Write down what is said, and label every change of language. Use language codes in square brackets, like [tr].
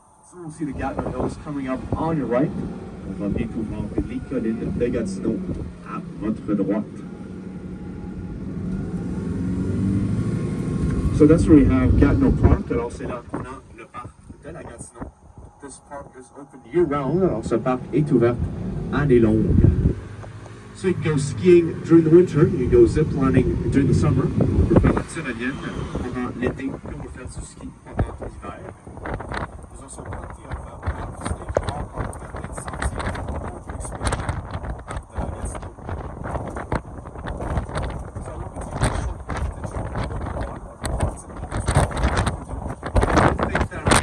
[en] So we'll see the Gatineau Hills coming up on your right. [fr] On va bientôt voir les collines de Gatineau à votre droite. [en] So that's where we have Gatineau Park. [fr] Alors c'est là qu'on a le parc de la Gatineau. [en] This park is open year-round. [fr] Alors ce parc est ouvert année longue. [en] So you can go skiing during the winter, you can go ziplining during the summer. [fr] On peut faire la tyrolienne pendant l'été, puis on peut faire du ski pendant l'hiver. [en] There's also plenty of state park and sentiers to experience the Gatineau. So we'll be taking a short break to check out one of the lots of things we can do. I think that